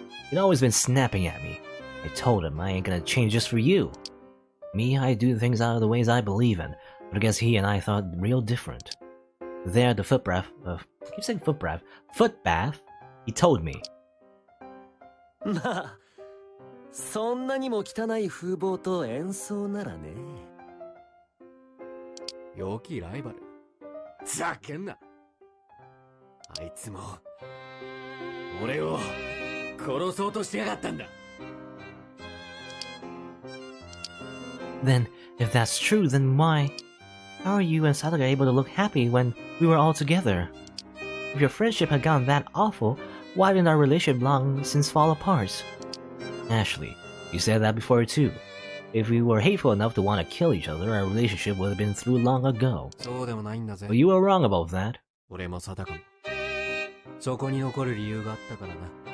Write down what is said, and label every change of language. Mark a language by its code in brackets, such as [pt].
[en] He'd always been snapping at me. I told him I ain't gonna change just for you. Me, I do things out of the ways I believe in, but I guess he and I thought real different. There at the foot bath, keep saying foot bath, he told me. [ja] まあ、そんなにも汚い風貌と演奏ならね。良きライバル。ざけんな。あいつも俺を殺そうとしてやがったんだ。 [en] Then, if that's true, then why? How are you and Sataka able to look happy when we were all together? If your friendship had gotten that awful, why didn't our relationship long since fall apart? Ashley, you said that before too. If we were hateful enough to want to kill each other, our relationship would have been through long ago. [ja] そうでもないんだぜ。 [en] But you were wrong about that. [ja] 俺も定かも。そこに残る理由があったからな。